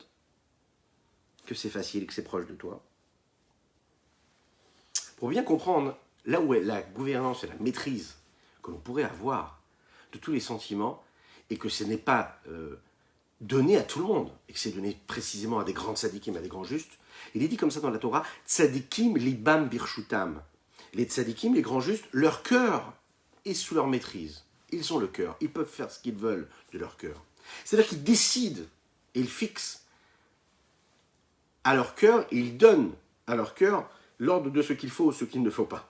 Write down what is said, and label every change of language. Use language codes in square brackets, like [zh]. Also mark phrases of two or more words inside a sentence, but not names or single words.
[fr] Que c'est facile, que c'est proche de toi? Pour bien comprendre là où est la gouvernance et la maîtrise que l'on pourrait avoir de tous les sentiments, et que ce n'est pas donné à tout le monde, et que c'est donné précisément à des grands tzadikim, à des grands justes, il est dit comme ça dans la Torah, [he] tzadikim libam birshutam. [fr] Les tzadikim, les grands justes, leur cœur est sous leur maîtrise. Ils ont le cœur, ils peuvent faire ce qu'ils veulent de leur cœur. C'est-à-dire qu'ils décident et ils fixent à leur cœur, et ils donnent à leur cœur l'ordre de ce qu'il faut ou ce qu'il ne faut pas.